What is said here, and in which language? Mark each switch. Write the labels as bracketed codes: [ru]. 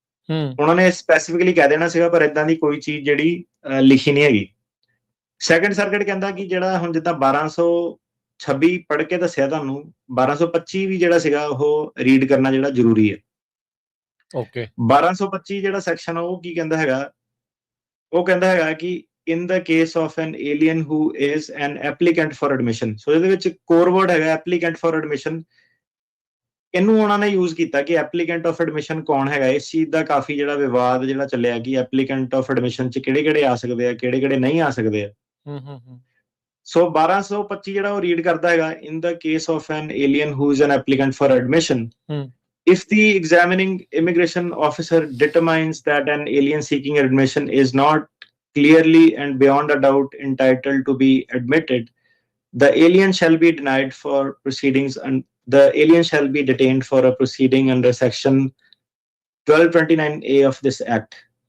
[pa] ਉਹਨਾਂ ਨੇ ਸਪੈਸੀਫਿਕਲੀ ਕਹਿ ਦੇਣਾ ਸੀਗਾ, ਪਰ ਇਦਾਂ ਦੀ ਕੋਈ ਚੀਜ਼ ਜਿਹੜੀ ਲਿਖੀ ਨਹੀਂ ਹੈਗੀ। ਸੈਕੰਡ ਸਰਕਟ ਕਹਿੰਦਾ ਕਿ ਜਿਹੜਾ ਹੁਣ ਜਿੱਦਾਂ 1226 ਪੜ੍ਹ ਕੇ ਦੱਸਿਆ ਤੁਹਾਨੂੰ, 1225 ਵੀ ਜਿਹੜਾ ਸੀਗਾ ਉਹ ਰੀਡ ਕਰਨਾ ਜਿਹੜਾ ਜ਼ਰੂਰੀ ਹੈ। ਓਕੇ, 1225 ਜਿਹੜਾ ਸੈਕਸ਼ਨ ਆ ਉਹ ਕੀ ਕਹਿੰਦਾ ਹੈਗਾ? ਉਹ ਕਹਿੰਦਾ ਹੈਗਾ ਕਿ [en] in the case of an alien who is an applicant for admission, so [pa] ਇਹਦੇ ਵਿੱਚ ਕੋਰ ਵਰਡ ਹੈਗਾ [en] applicant for admission। [pa] ਇਹਨੂੰ ਉਹਨਾਂ ਨੇ ਯੂਜ਼ ਕੀਤਾ ਕਿ ਐਪਲੀਕੈਂਟ ਆਫ ਐਡਮਿਸ਼ਨ ਕੌਣ ਹੈਗਾ। ਇਸ ਚੀਜ਼ ਦਾ ਕਾਫੀ ਜਿਹੜਾ ਵਿਵਾਦ ਜਿਹੜਾ ਚੱਲਿਆ ਕਿ ਐਪਲੀਕੈਂਟ ਆਫ ਐਡਮਿਸ਼ਨ 'ਚ ਕਿਹੜੇ-ਕਿਹੜੇ ਆ ਸਕਦੇ ਆ, ਕਿਹੜੇ-ਕਿਹੜੇ ਨਹੀਂ ਆ ਸਕਦੇ ਆ। ਸੋ 1225 ਜਿਹੜਾ ਉਹ ਰੀਡ ਕਰਦਾ ਹੈਗਾ, [en] in the case of an alien who is an applicant for admission, if the examining immigration officer determines that an alien seeking admission is not clearly and beyond a doubt entitled to be admitted, the alien shall be denied for proceedings and the alien shall be detained for a proceeding under section 1229A of this act.